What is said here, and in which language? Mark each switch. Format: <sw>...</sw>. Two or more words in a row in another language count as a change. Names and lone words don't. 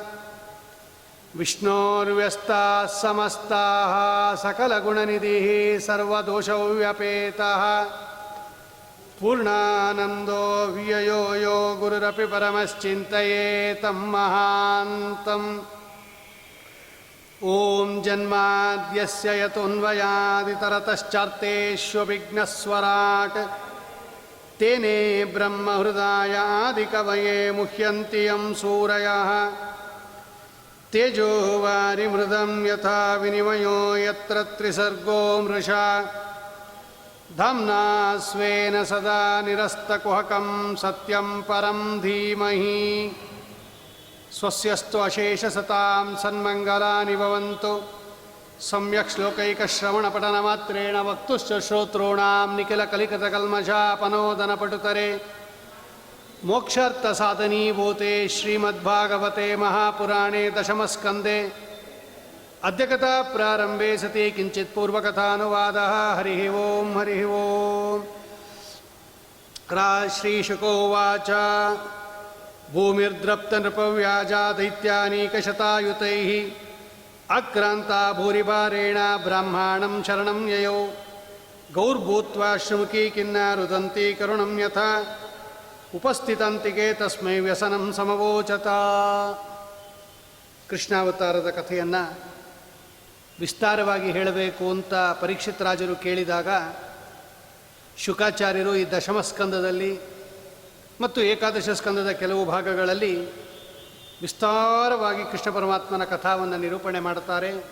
<sa>ವಿಷ್ಣೋರ್ವ್ಯಸ್ತಾಃ ಸಮಸ್ತಾಃ ಸಕಲಗುಣನಿಧಿಃ ಸರ್ವದೋಷವ್ಯಪೇತಃ ಪೂರ್ಣಾನಂದೋ ವ್ಯಯೋ ಯೋ ಗುರುರಪಿ ಪರಮಶ್ಚಿಂತಯೇತಂ ಮಹಾಂತಂ. ಓಂ ಜನ್ಮಾದ್ಯಸ್ಯ ಯತೋನ್ವಯಾದಿತರತಶ್ಚಾರ್ತೇಷ್ವವಿಘ್ನಸ್ವರಾಟ್ ತೇನೇ ಬ್ರಹ್ಮಹೃದಾಯ ಆದಿಕವಯೇ ಮುಹ್ಯಂತಿ ಯಂ ಸೂರಯಃ ತೇಜೋ ವಾರಿಮೃದಂ ಯಥಾ ವಿನಿಮಯೋ ಯತ್ರ ತ್ರಿಸರ್ಗೋ ಮೃಷಾ ಧಾಮ್ನಾ ಸ್ವೇನ ಸದಾ ನಿರಸ್ತಕುಹಕಂ ಸತ್ಯಂ ಪರಂ ಧೀಮಹಿ. ಸ್ವಸ್ಯಸ್ತು ಅಶೇಷಸತಾಂ ಸನ್ಮಂಗಲಾನಿ ಭವಂತು. ಸಮ್ಯಕ್ ಶ್ಲೋಕೈಕಶ್ರವಣಪಠನಮಾತ್ರೇಣ ವಕ್ತುಶ್ಚ ಶ್ರೋತॄಣಾಂ ನಿಖಿಲಕಲಿಕತಕಲ್ಮಷಾಪನೋದನಪಟುತರೆ ಮೋಕ್ಷಾರ್ಥಸಾಧನೀಭೂತೆ ಶ್ರೀಮದ್ಭಾಗವತೆ ಮಹಾಪುರಾಣೇ ದಶಮಸ್ಕಂದೆ ಅದ್ಯ ಕಥಾ ಪ್ರಾರಂಭೆ ಸತಿ ಕಿಂಚಿತ್ ಪೂರ್ವಕಥಾನುವಾದಃ. ಹರಿ ಓಂ. ಹರಿ ಓಂ. ಶ್ರೀಶುಕೋವಾಚ ಭೂಮಿರ್ದ್ರಪ್ತನೃಪವ್ಯಾಜಾ ದೈತ್ಯಾನೀಕಶತಾಯುತೈಃ ಆಕ್ರಾಂತಾ ಭೂರಿಭಾರೇಣ ಬ್ರಾಹ್ಮಣಂ ಶರಣಂ ಯಯೌ ಗೌರ್ಭೂತ್ವಾ ಶ್ರುಮುಖೀ ಖಿನ್ನಾ ರುದಂತಿ ಕರುಣಂ ಯಥಾ ಉಪಸ್ಥಿತಂತಿಗೆ ತಸ್ಮೈ ವ್ಯಸನಂ ಸಮವೋಚತ.</sa> <kn>ಕೃಷ್ಣಾವತಾರದ ಕಥೆಯನ್ನು ವಿಸ್ತಾರವಾಗಿ ಹೇಳಬೇಕು ಅಂತ ಪರೀಕ್ಷಿತ್ ರಾಜರು ಕೇಳಿದಾಗ ಶುಕಾಚಾರ್ಯರು ಈ ದಶಮ ಸ್ಕಂದದಲ್ಲಿ ಮತ್ತು ಏಕಾದಶ ಸ್ಕಂದದ ಕೆಲವು ಭಾಗಗಳಲ್ಲಿ ವಿಸ್ತಾರವಾಗಿ ಕೃಷ್ಣ ಪರಮಾತ್ಮನ ಕಥಾವನ್ನು ನಿರೂಪಣೆ ಮಾಡುತ್ತಾರೆ.</kn>